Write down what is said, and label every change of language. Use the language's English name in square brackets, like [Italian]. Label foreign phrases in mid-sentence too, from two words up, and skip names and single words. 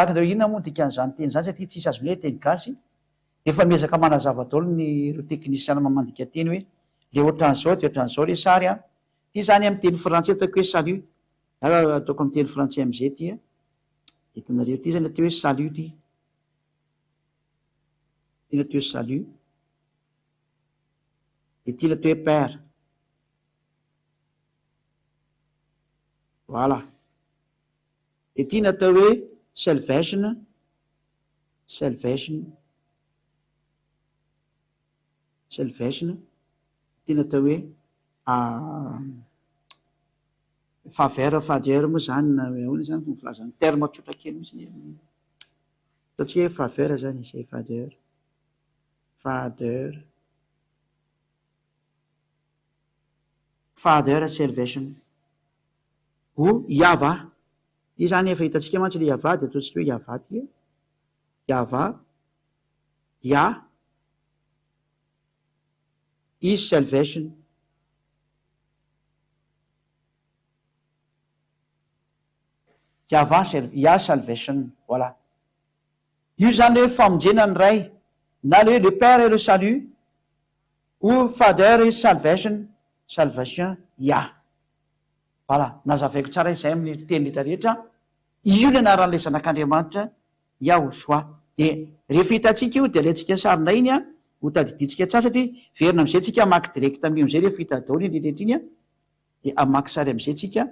[Malagasy] gaga nareo inona moa dikan'izany teny zany satria tsisy azo mile teny gasy efa miezaka manazava daholo ny ro teknisiana mamandika teny hoe le ohatran'izao de ohatran'izao le sary a ty zany amin'ny teny frantsay ataoko hoe salut ataoko amin'ny teny frantsay am'izay ty a hitanareo ty zany atao hoe salut ty ty natao hoe salut de ty natao hoe père voilà de ty natao hoe salvation ty natao hoe faveur moa zany na ona zany filazany terme tsotra kely mihitsy ataotsika hoe faveur zany izay [English] father salvation [Malagasy] o iava io zany efa hitatsika mantsy le iava de ataotsika hoe iava ty Yahweh, [English] Yah is salvation. Yahweh, Yah salvation. [Malagasy] Voilà. Io zany hoe famonjena ny ray, na [French] le père et le salut, ou [English] father et salvation, salvation, [Malagasy] Yah. Voilà, nazavaiko tsara izay amin'ny teny rehetra rehetra. Io ny anaran'ilay zanak'Andriamanitra, Yahoshua. De rehefa hitantsika io dia alantsika sarina iny a, ho tadidintsika tsasatry, verina am'izay tsika amaky direct am'izay rehefa hita daholo iny rehetra iny a, de amaky sary am'izay tsika.